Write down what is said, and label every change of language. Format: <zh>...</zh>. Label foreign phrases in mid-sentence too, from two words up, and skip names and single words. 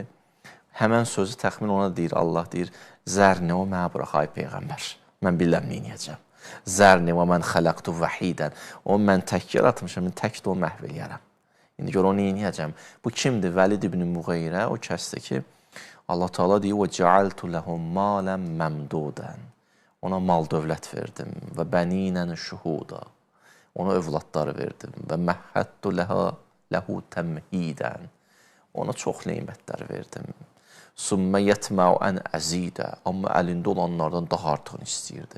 <az>Həmən sözü təxmin ona deyir, Allah deyir, zərni o mənə burax, ay Peyğəmbər, mən biləm neyniyəcəm.</az> <ar>ذرني ومن خلقت وحيدا,</ar> <az>o mən tək yaratmışam, mən tək də o məhv eləyərəm. İndi gör, onu neyniyəcəm. Bu kimdir? Vəlid ibn Müğeyrə, o kəsdir ki, Allah Teala deyir,</az> <ar>وَجَعَلْتُ لَهُمْ مَالًا مَمْدُودًا.</ar> <az>Ona mal dövlət verdim</az> <ar>وبنين شهودا.</ar> <az>ona övladları verdim</az> <ar>ومهدت له تمهيدا.</ar> <az>Ona çox neymətlər verdim.</az> <ar>ثم يطمع أن أزيد,</ar> <az>amma əlində olanlardan daha artıqını istəyirdi.</az>